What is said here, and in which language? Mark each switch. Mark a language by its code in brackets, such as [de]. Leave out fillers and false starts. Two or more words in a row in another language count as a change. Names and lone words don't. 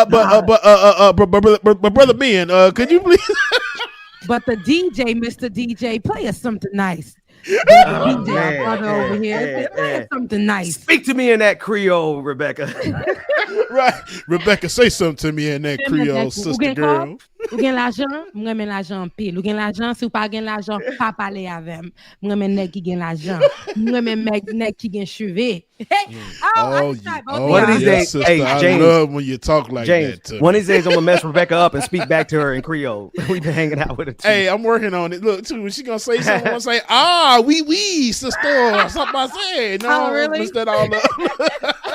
[en] But Brother Ben, could you please? But the DJ, Mr. DJ, play us something nice. DJ, our brother over here. Play us something nice. Speak to me in that Creole, Rebecca. Right. Rebecca, say something to me in that Creole, sister girl. [ht] Ou gen l'argent, mwen men l'argent pile. Ou gen l'argent, si ou pa gen l'argent, pa pale avem. Mwen men nek ki gen l'argent. Mwen men nek ki gen cheve. [en] One of these days, sister, hey, James, I love when you talk like James, that. One of these days, I'm gonna mess Rebecca up and speak back to her in Creole. We've been hanging out with her too. Hey, I'm working on it. Look, too, when she gonna say something, I'm gonna say, oui, sister. Something I said. No, really? mess that all up.